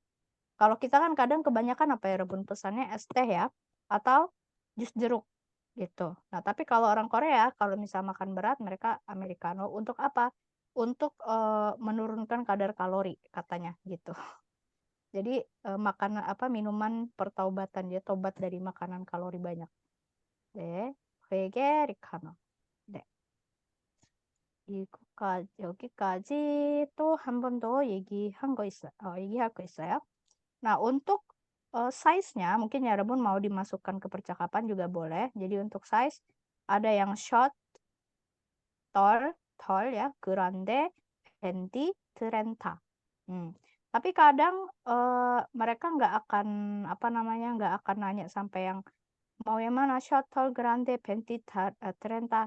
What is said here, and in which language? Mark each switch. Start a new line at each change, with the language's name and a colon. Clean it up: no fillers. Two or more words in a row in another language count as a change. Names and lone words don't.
Indonesian: Kalau kita kan kadang kebanyakan apa ya Rebun, pesannya es teh ya, atau jus jeruk gitu. Nah, tapi kalau orang Korea, kalau misal makan berat, mereka americano. Untuk apa? Untuk menurunkan kadar kalori katanya gitu. Jadi makanan minuman pertaubatan, dia tobat dari makanan kalori banyak.
Korean: 네, 회계 리카노. 네. 여기까지 또 한 번 더 얘기할 거 있어요.
Indonesian: Nah, untuk size-nya mungkin ya Rebun mau dimasukkan ke percakapan juga boleh. Jadi untuk size ada yang short, tall ya, grande, venti, trenta. Tapi kadang mereka nggak akan nggak akan nanya sampai yang mau yang mana, short, tall, grande, venti, trenta.